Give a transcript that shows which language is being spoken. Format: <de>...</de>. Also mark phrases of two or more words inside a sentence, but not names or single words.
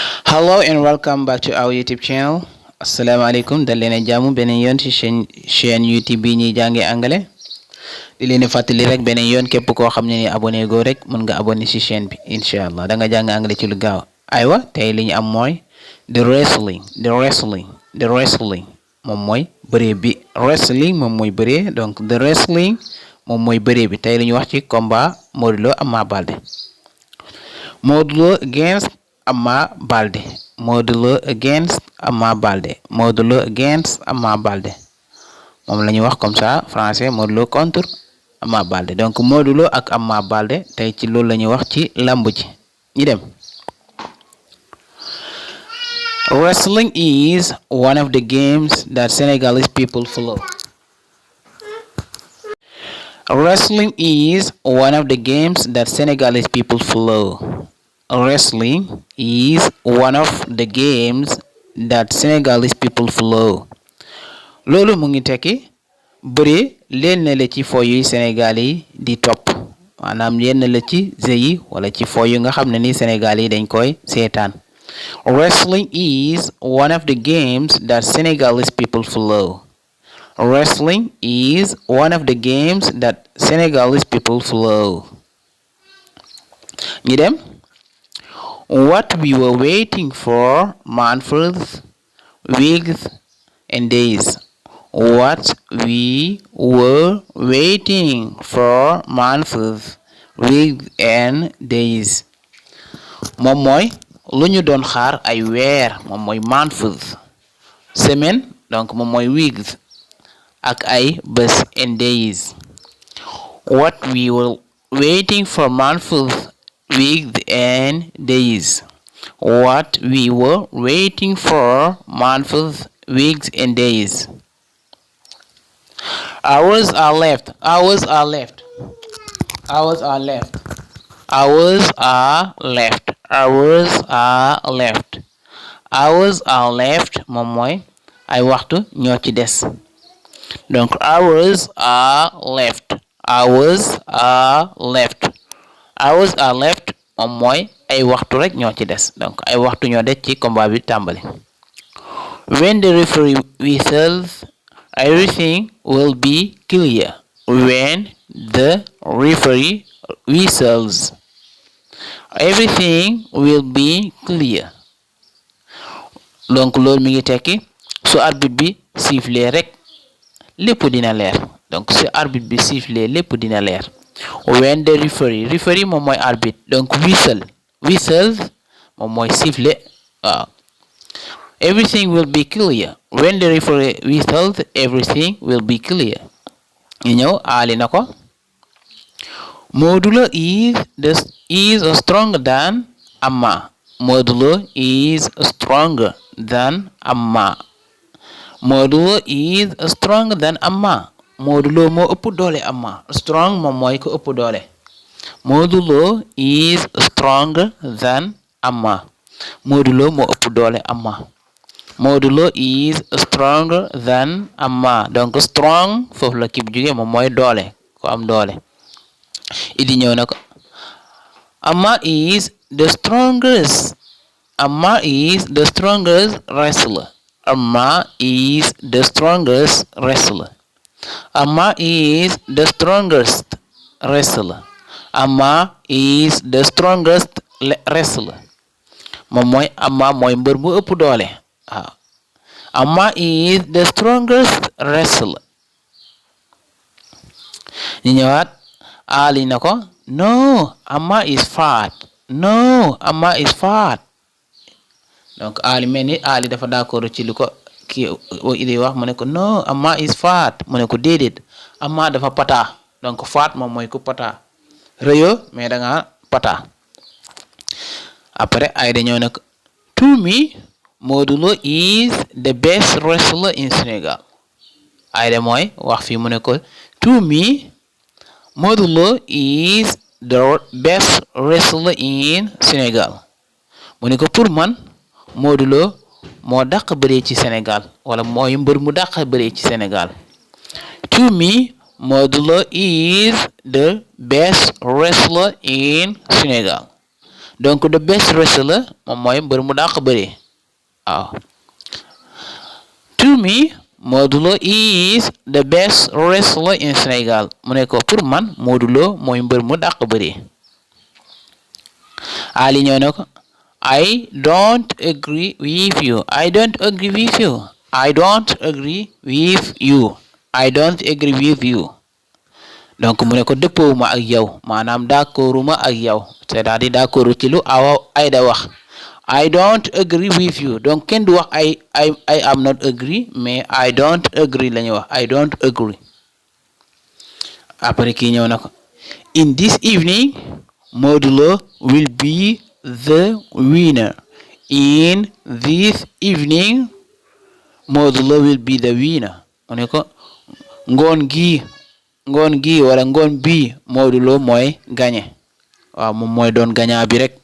<en>Hello and welcome back to our YouTube channel.</en> <wo>Asalaamaaleykum dal leen a jàmm beneen yoon ci chaîne YouTube bi ñuy jànge anglais di leen fàttali rek beneen yoon képp koo xam ne ni abonné go rek mën nga abonné ci chaîne bi</wo> <ar>إن شاء الله</ar> <wo>da nga jàng anglais ci lu gaaw. Aywa tey li ñu am mooy</wo> <en>the wrestling</en> <wo>moom mooy bëree bi wrestling moom mooy bëree donc</wo> <en>the wrestling</en> <wo>moom mooy bëree bi tey li ñu wax ci combat Modou Lo Ama Baldé.</wo> <en>Modou Lo against Ama Baldé.</en> <wo>Modou Lo against Ama Baldé. Modou Lo against Ama Baldé moom la ñuy wax</wo> <fr>comme ça français</fr> <wo>Modou Lo contre Ama Baldé donc Modou Lo ak Ama Baldé tey ci loolu la ñuy wax ci làmb ji ñi dem.</wo> <en>Wrestling is one of the games that Senegalese people follow. Wrestling is one of the games that Senegalese people follow. Wrestling is one of the games that Senegalese people follow.</en> <wo>Loolu mu ngi tekki bëre leen la ci fo yu Sénégal yi di topp maanaam yenn la ci jeu yi wala ci fo yu nga xam ne ni Sénégal yi dañ koy seetaan.</wo> <en>Wrestling is one of the games that Senegalese people follow. Wrestling is one of the games that Senegalese people follow.</en> <wo>Ñu dem.</wo> <en>What we were waiting for months, weeks, and days. What we were waiting for months, weeks, and days.</en> <wo>Moom mooy lu ñu doon xaar ay weer moom mooy months. Semaine donc moom mooy weeks ak ay bés</wo> <en>and days. What we were waiting for months, weeks and days. What we were waiting for months, weeks and days. Hours are left. Hours are left. Hours are left. Hours are left. Hours are left. Hours are left</en> <wo>moom mooy ay waxtu ñoo ci des donc</wo> <en>hours are left. Hours are left.</en> <wo>Hours are left moom mooy ay waxtu rek ñoo ci des donc ay waxtu ñoo des ci combat bi tàmbali.</wo> <en>When the referee whistles, everything will be clear. When the referee whistles, everything will be clear.</en> <wo>donc loolu mi ngi tekki su arbitre bi sifflé rek lépp dina leer donc su arbitre bi sifflé lépp dina leer.</wo> <en>When the referee</en> <wo>moom mooy arbitre donc whistles moom mooy sifflet waaw.</wo> <en>Everything will be clear. When the referee whistles, everything will be clear.</en> <wo>ñu ñëw aali na ko.</wo> <en>Modou Lo is stronger than Ama. Modou Lo is stronger than Ama. Modou Lo is stronger than Ama.</en> <wo>Modou Lo moo ëpp doole Ama. Strong moom mooy ko ëpp doole.</wo> <en>Modou Lo is stronger than Ama.</en> <wo>Modou Lo moo ëpp doole Ama.</wo> <en>Modou Lo is stronger than Ama</en> <wo>donc strong foofu la kib jóge moom mooy doole ko am doole. Idi ñëw na ko.</wo> <en>Ama is the strongest. Ama is the strongest wrestler. Ama is the strongest wrestler. Ama is the strongest wrestler. Ama is the strongest wrestler.</en> <wo>moom mooy Ama mooy mbër bu ëpp doole waaw.</wo> <en>Ama is the strongest wrestler.</en> <wo>ñu ñëwaat aali na ko.</wo> <en>No, Ama is fat. No, Ama is fat.</en> <wo>donc aali mel ni aali dafa d'accord ci lu ko kii idi wax mu ne ko</wo> <en>no Ama is fat</en> <wo>mu ne ko déedéet Ama dafa pata donc fat moom mooy ku pata rëyo mais da nga pata. après ay dañoo ne ko</wo> <en>to me Modou Lo is the best wrestler in Senegal.</en> <wo>ay da mooy wax fii mu ne ko</wo> <en>to me Modou Lo is the best wrestler in Senegal.</en> <wo>mu ne ko</wo> <fr>pour man</fr> <wo>Modou Lo moo dàq bëree ci Sénégal wala mooy mbër mu dàq bëree ci Sénégal.</wo> <en>To me Modou Lo is the best wrestler in Senegal.</en> <wo>donc</wo> <en>the best wrestler</en> <wo>moom mooy mbër mu dàq bëri waaw.</wo> <en>To me Modou Lo is the best wrestler in Senegal</en> <wo>mu ne ko</wo> <fr>pour man</fr> <wo>Modou Lo mooy mbër mu dàq bëri. Ali ñëw na ko</wo> <en>I don't agree with you. I don't agree with you. I don't agree with you. I don't agree with you.</en> <wo>donc mu ne ko dëppoowuma ak yow maanaam d'accorduma ak yow</wo> <fr>c'est-à-dire d'accord</fr> <wo>ci lu Ayda wax.</wo> <en>I don't agree with you</en> <wo>donc kenn du wax</wo> <en>I am not agree mais I don't agree</en> <wo>la ñuy wax</wo> <en>I don't agree.</en> <wo>après kii ñëw na ko</wo> <en>in this evening Modou Lo will be the winner. In this evening Modou Lo will be the winner.</en> <wo>mu ne ko ngoon gi wala ngoon bi Modou Lo mooy gagné waaw moom mooy doon gagnant bi rek.</wo>